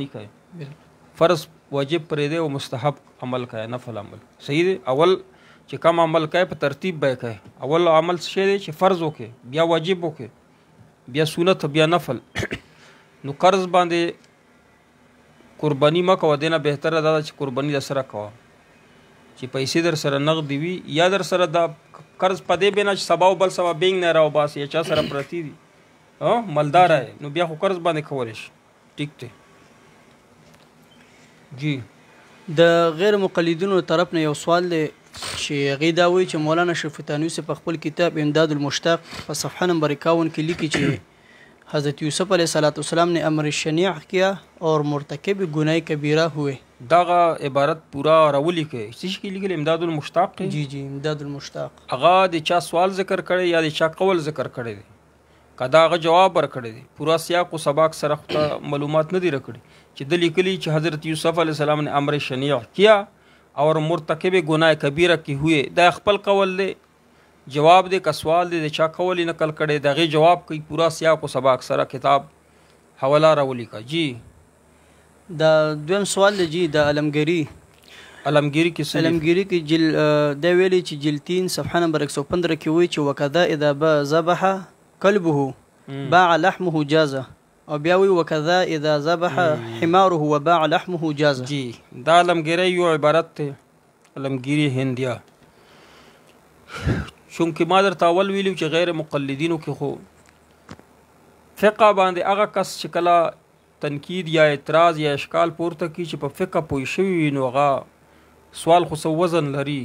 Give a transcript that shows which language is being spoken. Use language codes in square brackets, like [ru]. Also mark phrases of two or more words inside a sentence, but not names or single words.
[ps] کوې فرض واجب پرېږدی او مستحب عمل کوې نفل عمل صحیح دی اول چې کم عمل کوې په ترتیب به یې کوې اول عمل څه شی دی چې فرض وکړې بیا واجب وکړې بیا سنت بیا نفل نو قرض باندې قرباني مه کوه دې نه بهتره دا ده چې قرباني در سره کوه چې پیسې در سره نغدي وي یا در سره دا قرض په دې بنا چې سبا او بل سبا بینک نه راوباسي یا چا سره پرتی دي مالدار نو بیا خو قرض باندې کولی شي ټیک دی. جی د غیر مقلدینو طرف نه یو سوال دی چې هغې دا وایي چې مولانا شریف تانوي صاحب په خپل کتاب امداد المشتاق په صفحه نمبر 51 کې لیکي چې [ur] حضرت یوسف علیہ السلام نے امر شنیع کیا اور مرتکب گناہ کبیرہ ہوئے [ps] دغه عبارت پورا راولی کې څه کې لیکل امداد المشتاق جی جی امداد المشتاق هغه د چا سوال ذکر کړي یا د چا قول ذکر کړي دي کدا هغه جواب ورکړي دي پورا سیاق او سباق سره معلومات نه دي راکړي چې د لیکلي چې [ur] حضرت یوسف علیہ السلام نے امر شنیع کیا اور مرتکب گناہ کبیرہ [ps] کې ہوئے دا خپل قول دی جواب دی که سوال دی د چا قول نقل کړي دغه جواب کوي پورا سیاق او سباق سره کتاب حواله راولي کا. جی دا دویم سوال دی جی د علمګری کې دا ویلي چې جلد 3 صفحه نمبر 115 کې وایي چې [ar] وکذا اذا ذبح كلبه باع لحمه جازه [ps] او بیا وی [ar] وکذا اذا ذبح حماره وباع لحمه جازه. [ps] جی دا علمګری یو عبارت ته علمګری هندیا چونکه ما درته اول ویلو چې غیر مقلدینو کې خو فقه باندې هغه کس چې کله تنقید یا اعتراض یا اشکال پورته کی چې په فقه پوه شوي وي نو هغه سوال خو څه وزن لري.